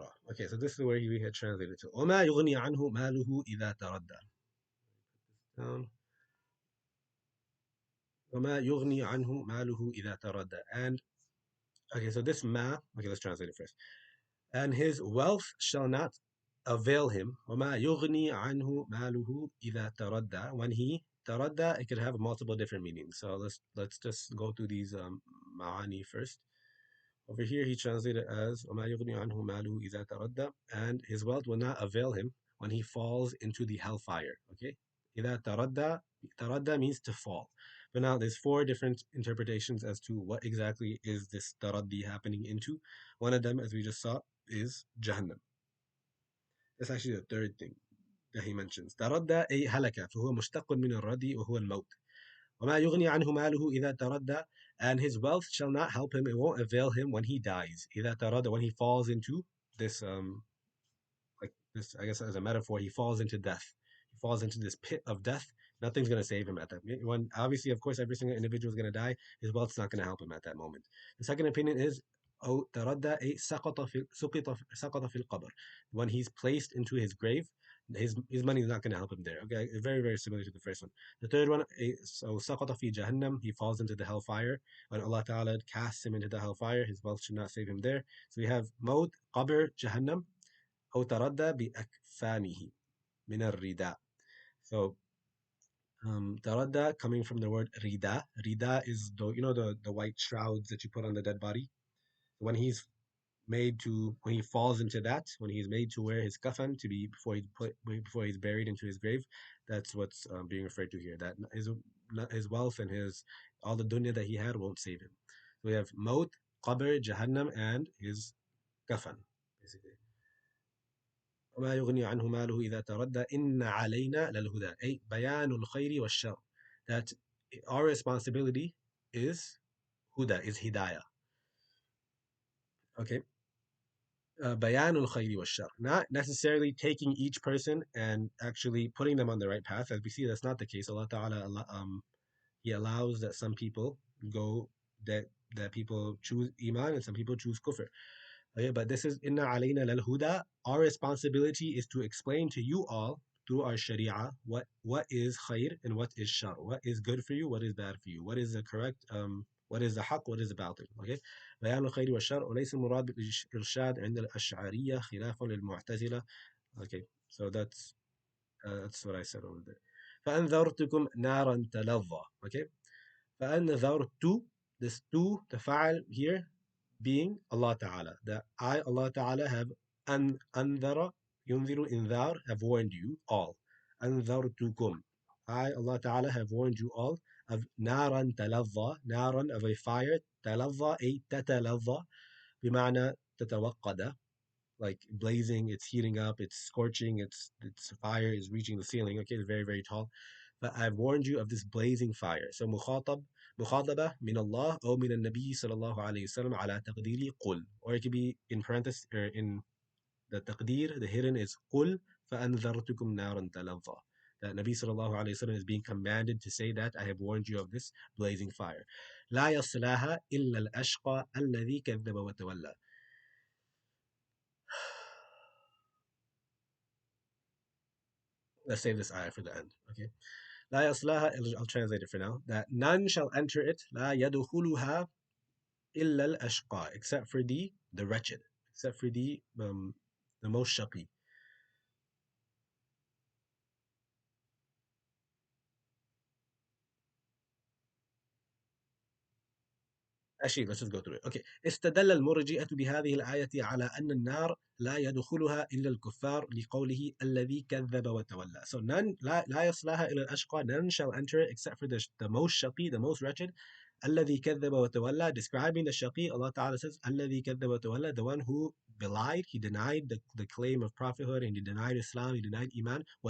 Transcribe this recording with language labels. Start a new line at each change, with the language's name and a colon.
English: Okay, so this is where we had translated to
Arabic: وما يغني عنه ماله إذا تردى.
English: Down.
Arabic: وما يغني عنه ماله إذا تردى.
English: And okay, so this ma, okay, let's translate it first. And his wealth shall not avail him.
Arabic: وَمَا يُغْنِي عَنْهُ مَالُهُ إِذَا تَرَدَّى.
English: When he taradda, it could have multiple different meanings. So let's just go through these ma'ani first. Over here, he translated as
Arabic: وَمَا يُغْنِي عَنْهُ مَالُهُ إِذَا تَرَدَّى.
English: And his wealth will not avail him when he falls into the hellfire. Okay?
Arabic: إِذَا تَرَدَّى.
English: Taradda means to fall. But now there's four different interpretations as to what exactly is this taraddi happening into. One of them, as we just saw, is Jahannam. That's actually the third thing that he mentions.
Arabic: تردى أي هلك فهو مشتق من الردي وهو الموت. وما يغني عنه ماله إذا تردى.
English: and his wealth shall not help him. It won't avail him when he dies.
Arabic: إذا تراد,
English: when he falls into this like this, I guess as a metaphor, he falls into death. He falls into this pit of death. Nothing's going to save him at that. When obviously, of course, every single individual is going to die. His wealth's not going to help him at that moment. The second opinion is
Arabic: أو تردى أي سقط في القبر.
English: When he's placed into his grave, his money is not going to help him there. Okay, very very similar to the first one. The third one, so
Arabic: سقط في جهنم,
English: he falls into the hellfire. When Allah Taala casts him into the hellfire, his wealth should not save him there. So we have maut, qabr, jahannam,
Arabic: أو تردى بأكفانه من الرداء.
English: So تردى coming from the word rida. Rida is the white shrouds that you put on the dead body. When he's when he falls into that, when he's made to wear his kafan to be before he's buried into his grave, that's what's being referred to here. That his wealth and his all the dunya that he had won't save him. So we have maut, qabr, jahannam, and his kafan, basically.
Arabic: وما يغني عنه ماله إذا تردى إن علينا للهدى أي بيان الخير والشر,
English: that our responsibility is huda, is hidayah. Okay.
Arabic: بيان الخير والشر,
English: not necessarily taking each person and actually putting them on the right path. As we see, that's not the case. Allah Ta'ala, He allows that some people go, that people choose iman and some people choose kufr. Okay, but this is inna alayna lal huda. Our responsibility is to explain to you all through our sharia what is khair and what is shar, what is good for you, what is bad for you, what is the correct what is the haqq, what is the batil.
Arabic: Okay, بيان الخير والشر وليس المراد بالإرشاد عند الأشعرية خلافا للمعتزلة.
English: Okay, so that's what I said over there.
Arabic: فأنذرتكم نارا تلظى.
English: Okay, فأنذرت, this to, the fa'al here being Allah Ta'ala. That I, Allah Ta'ala, have anzara, yunziru, inzar, have warned you all. Anzartukum. I, Allah Ta'ala, have warned you all of naran taladha, naran, of a fire, taladha, a tataladha, bima'na tatawaqqada, like blazing, it's heating up, it's scorching, its fire is reaching the ceiling. Okay, it's very, very tall. But I've warned you of this blazing fire.
Arabic: So مخاطبة من الله أو من النبي صلى الله عليه وسلم على تقديري قل.
English: Or it could be in parenthesis, or in the taqdeer, the hidden is
Arabic: قل فأنذرتكم نارا تلظى.
English: That Nabi sallallahu alayhi wasallam is being commanded to say that I have warned you of this blazing fire.
Arabic: لا يصلاها إلا الأشقى الذي كذب وتولى.
English: Let's save this ayah for the end. Okay.
Arabic: لا يصلاها,
English: I'll translate it for now. That none shall enter it.
Arabic: لا يدخلها إلا الأشقى,
English: except for the wretched, except for the most shaqi. Actually, let's just go through it. Okay.
Arabic: استدل المرجئة بهذه الآية على أن النار لا يدخلها إلا الكفار لقوله الذي كذب وتولى.
English: So none,
Arabic: لا يصلاها إلا الأشقى,
English: none shall enter it except for the most shaqi, the most wretched.
Arabic: الذي كذب وتولى,
English: describing the shaqi, Allah Ta'ala says الذي كذب وتولى, the one who belied, he denied the claim of prophethood, and he denied Islam, he denied Iman.